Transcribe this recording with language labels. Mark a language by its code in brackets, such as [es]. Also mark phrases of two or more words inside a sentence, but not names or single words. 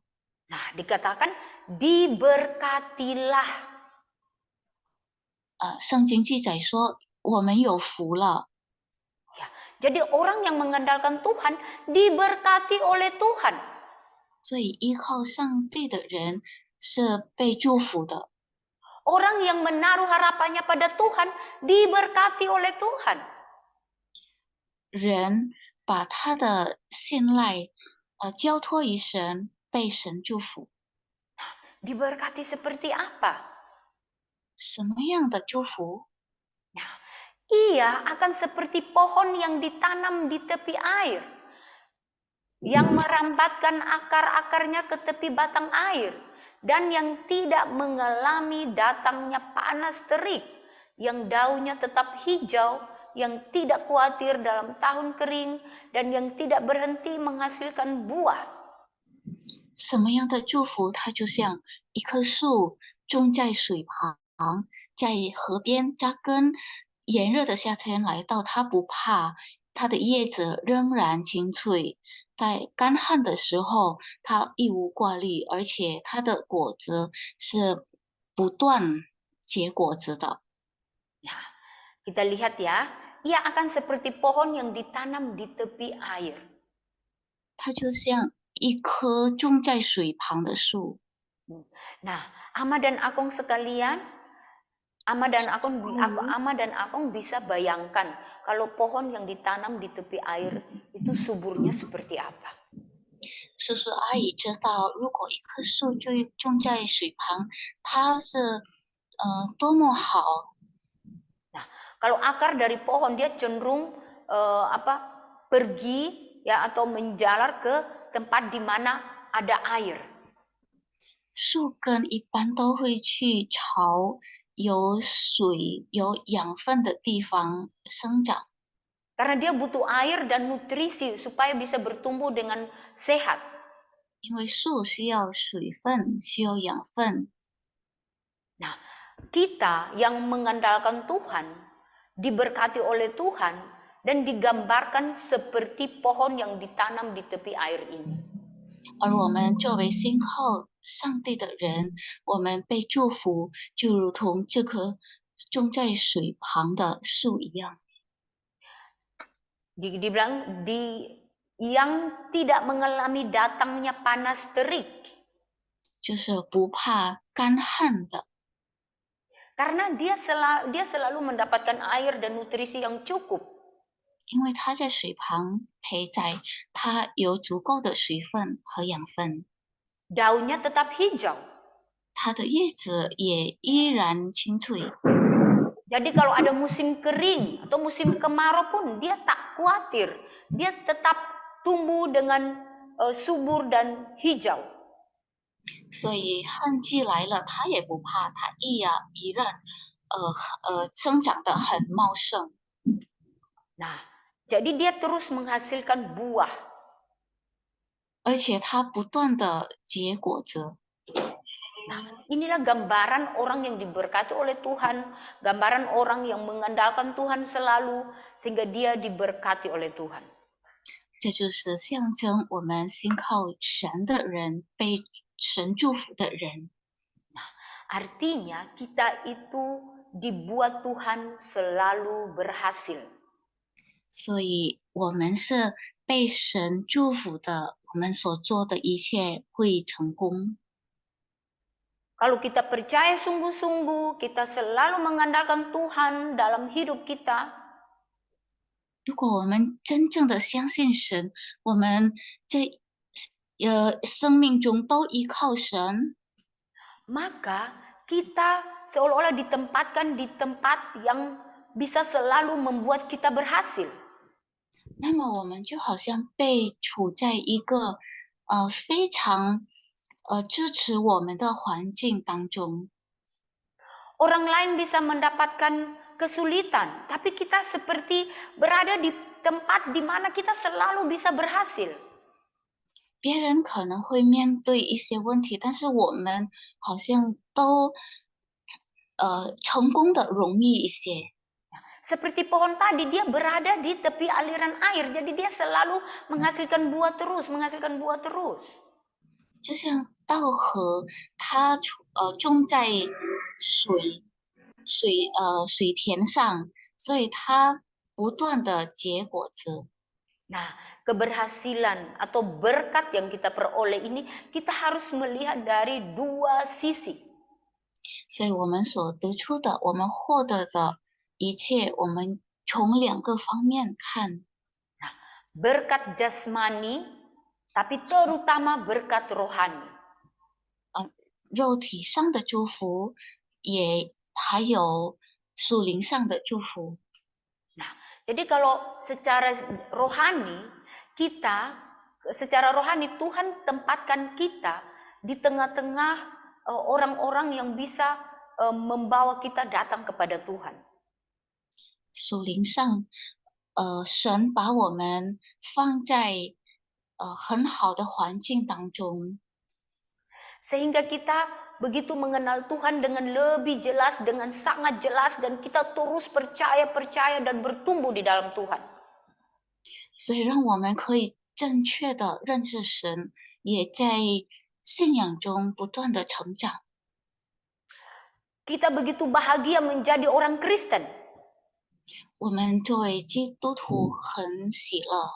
[id] Nah, dikatakan diberkatilah. [zh] 圣经记载说，我们有福了。 [id] Ya, jadi orang yang mengandalkan Tuhan diberkati oleh Tuhan. [zh] 所以依靠上帝的人是被祝福的。 [id] Orang yang menaruh harapannya pada Tuhan diberkati oleh Tuhan. [zh] 人把他的信赖交托于神，被神祝福。 [id] Diberkati seperti apa? [zh] 什么样的祝福？ [id] Nah, ia akan seperti pohon yang ditanam di tepi air, yang merambatkan akar-akarnya ke tepi batang air, dan yang tidak mengalami datangnya panas terik, yang daunnya tetap hijau, yang tidak khawatir dalam tahun kering, dan yang tidak berhenti menghasilkan buah. [zh] 什么样的祝福？它就像一棵树种在水旁，在河边扎根。炎热的夏天来到，它不怕，它的叶子仍然青翠。在干旱的时候，它一无挂虑，而且它的果子是不断结果子的。 [id] Nah, kita lihat ya, ia akan seperti pohon yang ditanam di tepi air. [zh] 它就像一棵种在水旁的树。 [id] Nah, Ama dan Akong sekalian, Ama dan Akong bisa bayangkan kalau pohon yang ditanam di tepi air itu suburnya seperti apa. [zh] 叔叔阿姨知道，如果一棵树就种在水旁，它是多么好。 [id] Nah, kalau akar dari pohon dia cenderung pergi ya atau menjalar ke tempat di mana ada air. [zh] 树根一般都会去朝有水、有养分的地方生长， [id] Karena dia butuh air dan nutrisi supaya bisa bertumbuh dengan sehat. [zh] 因为树需要水分，需要养分。 [id] Nah, kita yang mengandalkan Tuhan, diberkati oleh Tuhan, dan digambarkan seperti pohon yang ditanam di tepi air ini. [zh] 而我们作为信靠上帝的人，我们被祝福，就如同这棵种在水旁的树一样。 [id] Dibilang yang tidak mengalami datangnya panas terik. [zh] 就是不怕干旱的， [id] Karena dia selalu mendapatkan air dan nutrisi yang cukup. [zh] 因为它在水旁陪在，它有足够的水分和养分， [id] Daunnya tetap hijau. [zh] 它的叶子也依然青翠。 [id] Jadi kalau ada musim kering atau musim kemarau pun dia tak khawatir. Dia tetap tumbuh dengan subur dan hijau. [zh] 所以旱季来了，它也不怕，它依然生长得很茂盛。 [id] Nah, jadi dia terus menghasilkan buah. [zh] 而且它不断的结果子。 [id] Nah, inilah gambaran orang yang diberkati oleh Tuhan, gambaran orang yang mengandalkan Tuhan selalu sehingga dia diberkati oleh Tuhan. [zh] 这就是象征我们信靠神的人，被神祝福的人。 [id] Artinya kita itu dibuat Tuhan selalu berhasil. [zh] 所以我们是被神祝福的，我们所做的一切会成功。 [id] Kalau kita percaya sungguh-sungguh, kita selalu mengandalkan Tuhan dalam hidup kita, [zh] 如果我们真正的相信神，我们这生命中都依靠神， [id] maka kita seolah-olah ditempatkan di tempat yang bisa selalu membuat kita berhasil. [zh] 那么我们就好像被处在一个非常支持我们的环境当中。 [id] Orang lain bisa mendapatkan kesulitan, tapi kita seperti berada di tempat di mana kita selalu bisa berhasil. [zh] 别人可能会面对一些问题，但是我们好像都成功的容易一些。 [id] Seperti pohon tadi, dia berada di tepi aliran air, jadi dia selalu menghasilkan buah terus, menghasilkan buah terus. [zh] 就像稻禾，它种在水田上，所以它不断的结果子。 [id] Nah, keberhasilan atau berkat yang kita peroleh ini, kita harus melihat dari dua sisi. [zh] 所以我们所得出的，我们获得的一切，我们从两个方面看。 [id] Berkat jasmani, tapi terutama berkat rohani. [zh] 肉体上的祝福，也还有属灵上的祝福。 [id] Nah, jadi kalau secara rohani, secara rohani Tuhan tempatkan kita di tengah-tengah orang-orang yang bisa membawa kita datang kepada Tuhan. [zh] 属灵上，神把我们放在很好的环境当中， [id] Sehingga kita begitu mengenal Tuhan dengan lebih jelas, dengan sangat jelas, dan kita terus percaya dan bertumbuh di dalam Tuhan. [zh] 所以让我们可以正确的认识神，也在信仰中不断的成长。 [id] Kita begitu bahagia menjadi orang Kristen. [zh] 我们作为基督徒很喜乐，